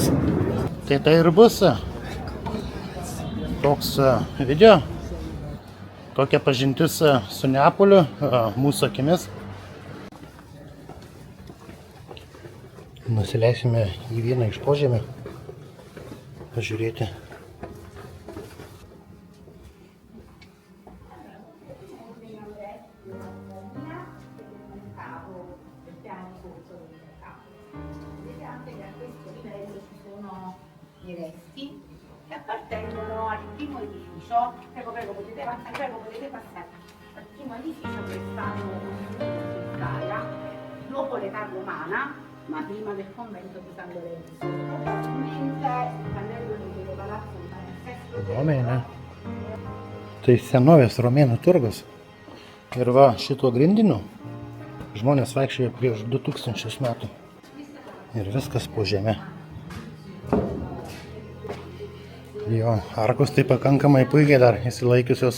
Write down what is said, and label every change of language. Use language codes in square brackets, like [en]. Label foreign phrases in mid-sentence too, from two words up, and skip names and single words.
[lt] Tai ir bus toks video. Tokia pažintis su Neapoliu mūsų akimis. Nusileisime į vieną iš požemių. Pažiūrėti. [it] I resti che appartengono al primo edificio. Prego, potete passare. Al primo edificio che è stato costruito in Italia dopo l'età romana, ma prima del convento di San Lorenzo. Probabilmente il pannello di palazzo di [lt] Romėne. Tai senovės romėnų turgus. Ir va, šituo grindiniu žmonės vaikščiojo prieš 2000 metų. Ir viskas po žemę. Jo, arkos tai pakankamai puikiai dar įsilaikiusios.